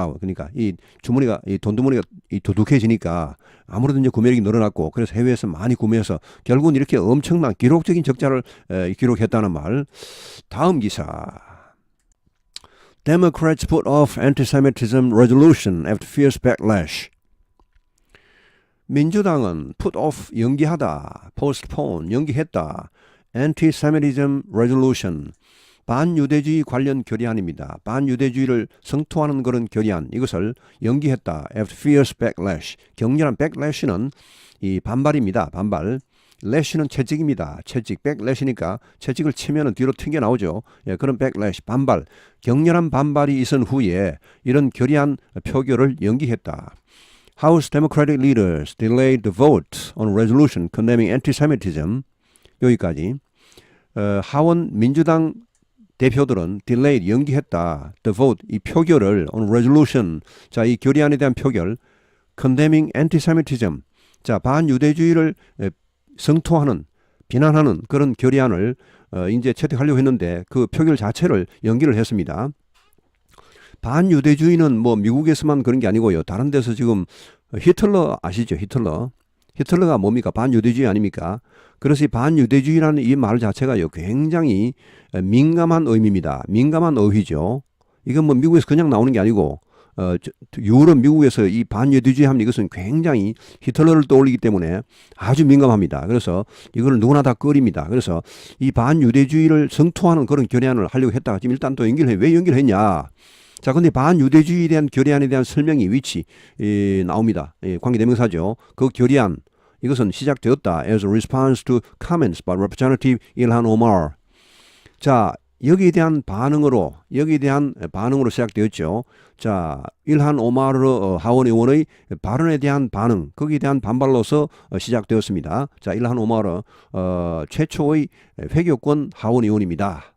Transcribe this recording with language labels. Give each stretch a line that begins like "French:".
Korean: 그러니까 이 주머니가 이 돈주머니가 두둑해지니까 아무래도 구매력이 늘어났고 그래서 해외에서 많이 구매해서 결국은 이렇게 엄청난 기록적인 적자를 기록했다는 말. 다음 기사.
English: Democrats put off anti-Semitism resolution after fierce backlash.
Korean: 민주당은 put off 연기하다, postpone 연기했다.
English: anti-Semitism resolution.
Korean: 반유대주의 관련 결의안입니다. 반유대주의를 성토하는 그런 결의안 이것을 연기했다.
English: After fierce backlash.
Korean: 격렬한 backlash는 이 반발입니다. 반발. lash는 채찍입니다. 채찍. backlash니까 채찍을 치면은 뒤로 튕겨 나오죠. 예, 그런 backlash 반발. 격렬한 반발이 있은 후에 이런 결의안 표결을 연기했다.
English: House Democratic leaders delayed the vote on resolution condemning anti-Semitism.
Korean: 여기까지. 하원 민주당 대표들은 delayed 연기했다.
English: The vote
Korean: 이 표결을
English: on resolution
Korean: 자, 이 결의안에 대한 표결
English: condemning anti-Semitism
Korean: 자, 반유대주의를 성토하는 비난하는 그런 결의안을 이제 채택하려고 했는데 그 표결 자체를 연기를 했습니다. 반유대주의는 뭐 미국에서만 그런 게 아니고요. 다른 데서 지금 히틀러 아시죠? 히틀러가 뭡니까? 반유대주의 아닙니까? 그래서 이 반유대주의라는 이 말 자체가요, 굉장히 민감한 의미입니다. 민감한 어휘죠. 이건 뭐 미국에서 그냥 나오는 게 아니고, 유럽 미국에서 이 반유대주의 하면 이것은 굉장히 히틀러를 떠올리기 때문에 아주 민감합니다. 그래서 이걸 누구나 다 꺼립니다. 그래서 이 반유대주의를 성토하는 그런 결의안을 하려고 했다가 지금 일단 또 연기를 해. 왜 연기를 했냐? 자, 근데 반유대주의에 대한 결의안에 대한 설명이 위치 나옵니다. 관계대명사죠. 그 결의안 이것은 시작되었다.
English: As a response to comments by Representative 일한 오마르.
Korean: 자, 여기에 대한 반응으로 시작되었죠. 자, 일한 오마르 하원 의원의 발언에 대한 반응, 거기에 대한 반발로서 시작되었습니다. 자, 일한 오마르 최초의 회교권 하원 의원입니다.